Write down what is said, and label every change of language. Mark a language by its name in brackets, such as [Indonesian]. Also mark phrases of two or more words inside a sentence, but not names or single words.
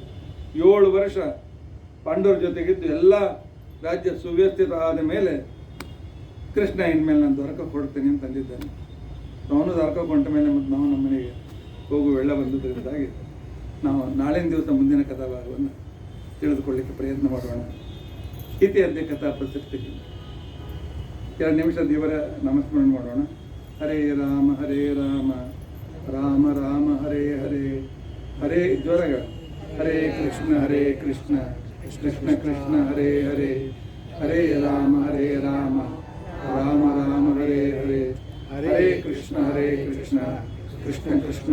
[Kannada] 7 ವರ್ಷ ಪಾಂಡವರ ಜೊತೆಗಿದ್ದು ಎಲ್ಲ ರಾಜ್ಯ ಸುವ್ಯವಸ್ಥಿತ ಆದ ಮೇಲೆ ಕೃಷ್ಣ ಇನ್ಮೇಲೆ ನಾನು ದ್ವಾರಕ ಕೊಡ್ತೇನೆ ಅಂತ ಅಂದಿದ್ದಾನೆ. ಅವನು ದ್ವಾರಕ ಕೊಂಡ ಮೇಲೆ ಮತ್ತು ನಾವು ನಮ್ಮ ಮನೆಗೆ ಹೋಗುವ ವೇಳೆ ಬಂದುದರಿಂದಾಗಿ ನಾವು ನಾಳಿನ ದಿವಸ ಮುಂದಿನ ಕಥಾಭಾಗವನ್ನು ತಿಳಿದುಕೊಳ್ಳಿಕ್ಕೆ ಪ್ರಯತ್ನ ಮಾಡೋಣ. ಇತಿಯಂತೆ ಕಥಾ ಪ್ರಸಕ್ತಿಗೆ 2 ನಿಮಿಷ ದೇವರ ನಾಮಸ್ಮರಣೆ ಮಾಡೋಣ. [Sanskrit] ಹರೇ ರಾಮ ರಾಮ ರಾಮ ಹರೇ ಹರೇ, ಹರೇ ಜ್ವರಗ ಹರೇ ಕೃಷ್ಣ ಕೃಷ್ಣ ಕೃಷ್ಣ ಹರೇ ಹರೇ, ಹರೇ ರಾಮ ರಾಮ ರಾಮ ಹರೇ ಹರೇ, ಹರೇ ಕೃಷ್ಣ ಕೃಷ್ಣ ಕೃಷ್ಣ